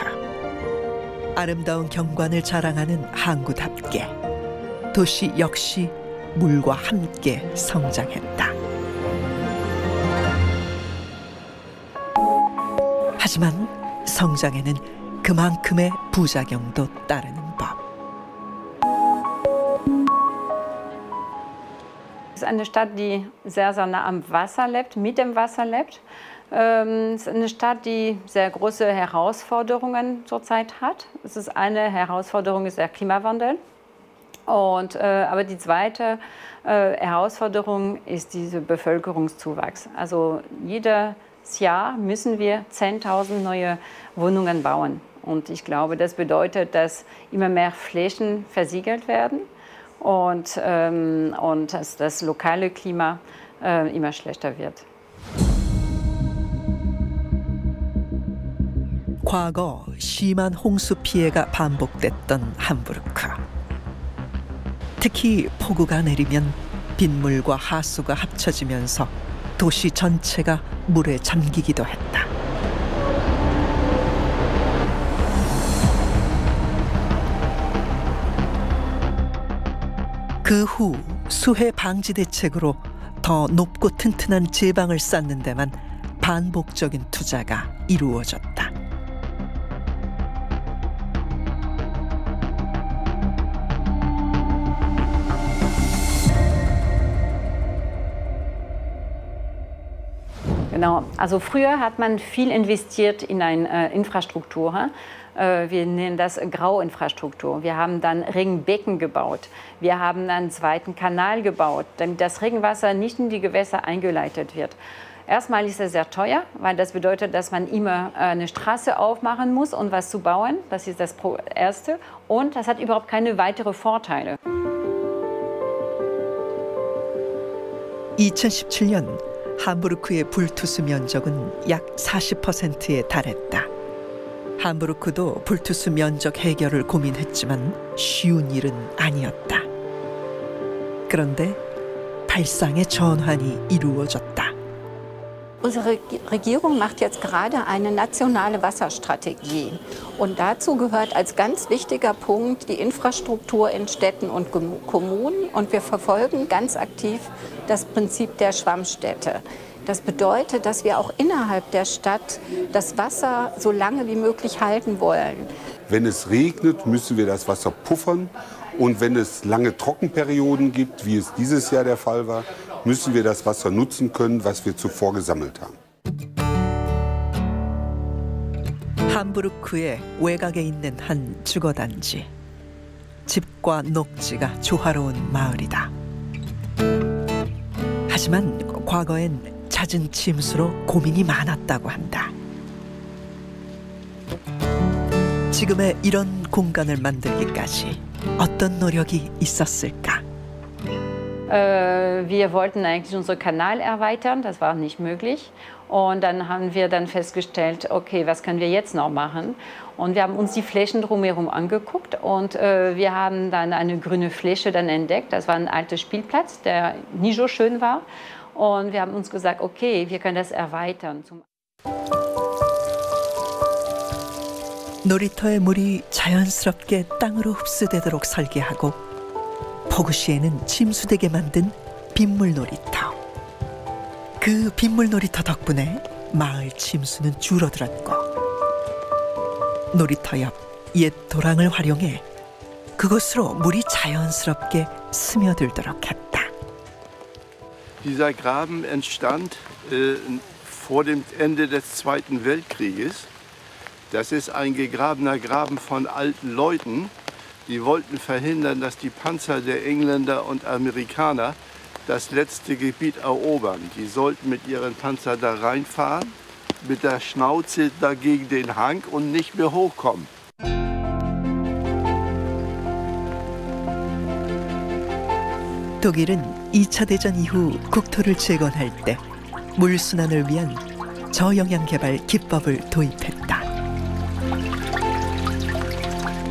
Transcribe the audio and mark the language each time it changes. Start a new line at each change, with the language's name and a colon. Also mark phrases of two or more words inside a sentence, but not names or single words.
Korean: 아름다운 경관을 자랑하는 항구답게 도시 역시 물과 함께 성장했다. 하지만 성장에는 그만큼의 부작용도 따르는 법.
German: Es ist eine Stadt, die sehr, sehr nah am Wasser lebt, mit dem Wasser lebt. Es ist eine Stadt, die sehr große Herausforderungen zurzeit hat. Eine Herausforderung ist der Klimawandel. Aber die zweite Herausforderung ist dieser Bevölkerungszuwachs. Also jedes Jahr müssen wir 10.000 neue Wohnungen bauen. Und ich glaube, das bedeutet, dass immer mehr Flächen versiegelt werden und dass das lokale Klima immer schlechter wird.
Korean: 과거 심한 홍수 피해가 반복됐던 함부르크. 특히 폭우가 내리면 빗물과 하수가 합쳐지면서 도시 전체가 물에 잠기기도 했다. 그 후 수해 방지 대책으로 더 높고 튼튼한 제방을 쌓는 데만 반복적인 투자가 이루어졌다.
German: Genau, also früher hat man viel investiert in eine Infrastruktur. Wir nennen das Grauinfrastruktur. Wir haben dann Regenbecken gebaut. Wir haben einen zweiten Kanal gebaut, damit das Regenwasser nicht in die Gewässer eingeleitet wird. Erstmal ist es sehr teuer, weil das bedeutet, dass man immer eine Straße aufmachen muss, um was zu bauen. Das ist das Erste. Und das hat überhaupt keine weiteren Vorteile.
Korean: 2017년 함부르크의 불투수 면적은 약 40%에 달했다. 함부르크도 불투수 면적 해결을 고민했지만 쉬운 일은 아니었다. 그런데 발상의 전환이 이루어졌다.
German: Unsere Regierung macht jetzt gerade eine nationale Wasserstrategie. Und dazu gehört als ganz wichtiger Punkt die Infrastruktur in Städten und Kommunen. Und wir verfolgen ganz aktiv das Prinzip der Schwammstädte. Das bedeutet, dass wir auch innerhalb der Stadt das Wasser so lange wie möglich halten wollen. Wenn es regnet, müssen wir das Wasser puffern. Und wenn es lange Trockenperioden gibt, wie es dieses Jahr der Fall war, müssen wir das Wasser nutzen können, was wir zuvor gesammelt haben.
Korean: 함부르크의 외곽에 있는 한 주거단지. 집과 녹지가 조화로운 마을이다. 하지만 과거엔 잦은 침수로 고민이 많았다고 한다. 지금의 이런 공간을 만들기까지 어떤 노력이 있었을까?
German: Wir wollten eigentlich unseren Kanal erweitern, das war nicht möglich. Und dann haben wir dann festgestellt, okay, was können wir jetzt noch machen? Und wir haben uns die Flächen drumherum angeguckt und wir haben dann eine grüne Fläche dann entdeckt. Das war ein alter Spielplatz, der nie so schön war. Und wir haben uns gesagt, okay, wir können das erweitern.
Korean: 놀이터의 물이 자연스럽게 땅으로 흡수되도록 설계하고 폭우 시에는 침수되게 만든 빗물 놀이터. 그 빗물 놀이터 덕분에 마을 침수는 줄어들었고 놀이터 옆 옛 도랑을 활용해 그곳으로 물이 자연스럽게 스며들도록 했다.
German: Dieser Graben entstand vor dem Ende des Zweiten Weltkrieges. Das ist ein gegrabener Graben von alten Leuten, die wollten verhindern, dass die Panzer der Engländer und Amerikaner das letzte Gebiet erobern. Die sollten mit ihren Panzern da reinfahren, mit der Schnauze dagegen den Hang und nicht mehr hochkommen.
Korean: 독일은 2차 대전 이후 국토를 재건할 때 물순환을 위한 저영양 개발 기법을 도입했다.